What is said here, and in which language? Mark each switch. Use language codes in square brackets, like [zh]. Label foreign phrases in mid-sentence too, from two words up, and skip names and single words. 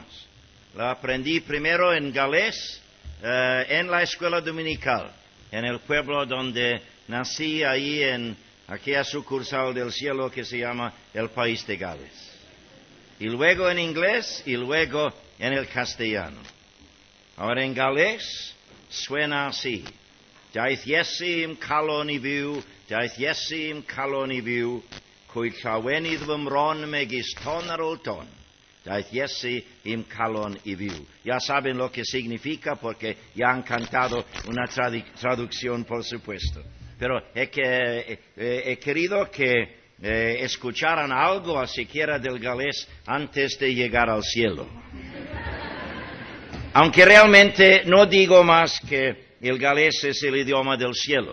[es] Lo aprendí primero en galés, en la escuela dominical, en el pueblo donde nací, ahí en aquella sucursal del cielo que se llama el país de Gales. Y luego en inglés y luego en el castellano. Ahora en galés suena así. [cy] Daeth Iesu calon I fyw, daeth Iesu calon I fyw, cwy llawenydd fy mron megis ton ar ôl ton. Daeth Iesu calon I fyw. [es] Ya saben lo que significa porque ya han cantado una traducción, por supuesto. Pero he querido que escucharan algo, siquiera del galés, antes de llegar al cielo. Aunque realmente no digo más que el galés es el idioma del cielo.